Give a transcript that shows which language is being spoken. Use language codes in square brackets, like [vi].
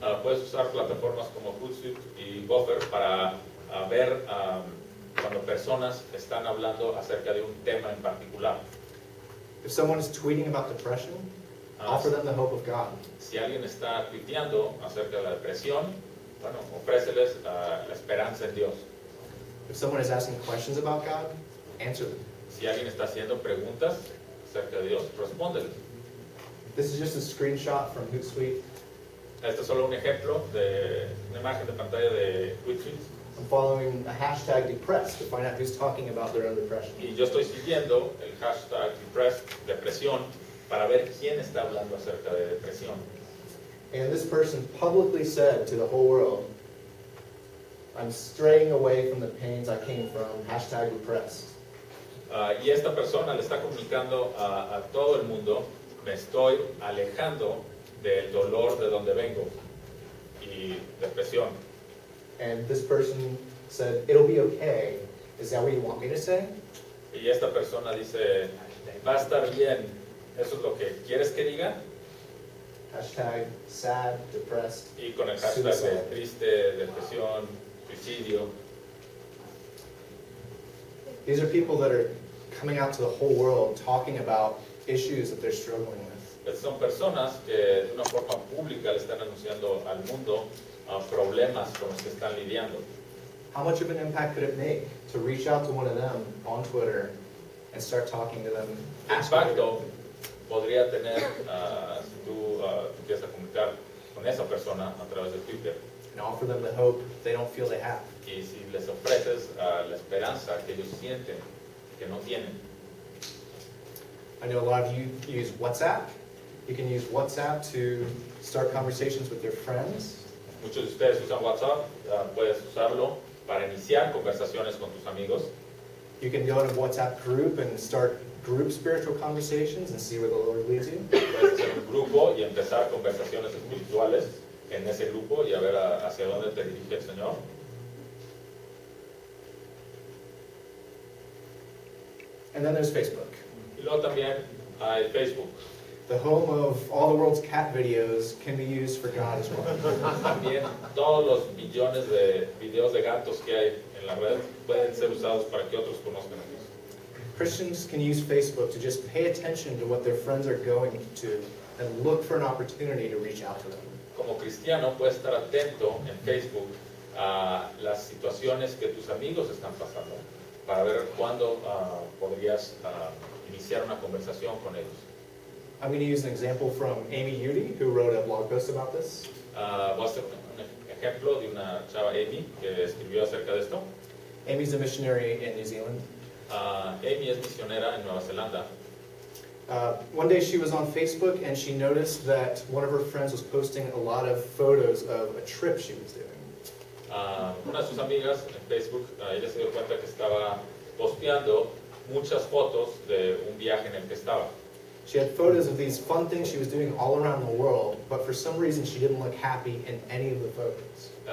[es] Puedes usar plataformas como Hootsuite y Buffer para ver cuando personas están hablando acerca de un tema en particular. [en] If someone is tweeting about depression, offer them the hope of God. [es] Si alguien está tuiteando acerca de la depresión, bueno, ofréceles la esperanza en Dios. [en] If someone is asking questions about God, answer them. [es] Si alguien está haciendo preguntas acerca de Dios, respóndeles. [en] This is just a screenshot from Hootsuite. [es] Este es solo un ejemplo de una imagen de pantalla de Hootsuite. [en] I'm following a hashtag depressed to find out who's talking about their own depression. [es] Y yo estoy siguiendo el hashtag depresión para ver quién está hablando acerca de depresión. [en] And this person publicly said to the whole world, I'm straying away from the pains I came from, hashtag depressed. [es] Y esta persona le está comunicando a todo el mundo, me estoy alejando del dolor de donde vengo y depresión. [en] And this person said, it'll be okay. Is that what you want me to say? [es] Y esta persona dice, va a estar bien, ¿eso es lo que quieres que diga? [en] Hashtag sad, depressed, [es] Y con el hashtag de [en] suicide. [es] triste, depresión, suicidio. [en] These are people that are coming out to the whole world talking about issues that they're struggling with. [es] Son personas que de una forma pública le están anunciando al mundo problemas con los que están lidiando. [en] How much of an impact could it make to reach out to one of them on Twitter and start talking to them? [es] ¿Qué impacto podría tener si tú empiezas a comunicar con esa persona a través de Twitter? [en] And offer them the hope they don't feel they have. [es] Y si les ofreces la esperanza que ellos sienten que no tienen. [en] I know a lot of you use WhatsApp. You can use WhatsApp to start conversations with your friends. [es] Muchos de ustedes usan WhatsApp, puedes usarlo para iniciar conversaciones con tus amigos. [en] You can go in a WhatsApp group and start group spiritual conversations and see where the Lord leads you. [es] Puedes hacer un grupo y empezar conversaciones espirituales en ese grupo y a ver hacia dónde te dirige el Señor. [en] And then there's Facebook, [es] Y luego también hay Facebook. [en] the home of all the world's cat videos, can be used for God as well. [es] También todos los millones de videos de gatos que hay en la red pueden ser usados para que otros conozcan a Dios. [en] Christians can use Facebook to just pay attention to what their friends are going to and look for an opportunity to reach out to them. [es] Como cristiano puedes estar atento en Facebook a las situaciones que tus amigos están pasando para ver cuándo podrías iniciar una conversación con ellos. [en] I'm going to use an example from Amy Udy, who wrote a blog post about this. [es] Voy a hacer un ejemplo de una chava, Amy, que escribió acerca de esto. [en] Amy's a missionary in New Zealand. [es] Amy es misionera en Nueva Zelanda. [en] One day she was on Facebook and she noticed that one of her friends was posting a lot of photos of a trip she was doing. [es] Una de sus amigas en Facebook, ella se dio cuenta que estaba posteando muchas fotos de un viaje en el que estaba. [en] She had photos of these fun things she was doing all around the world, but for some reason she didn't look happy in any of the photos.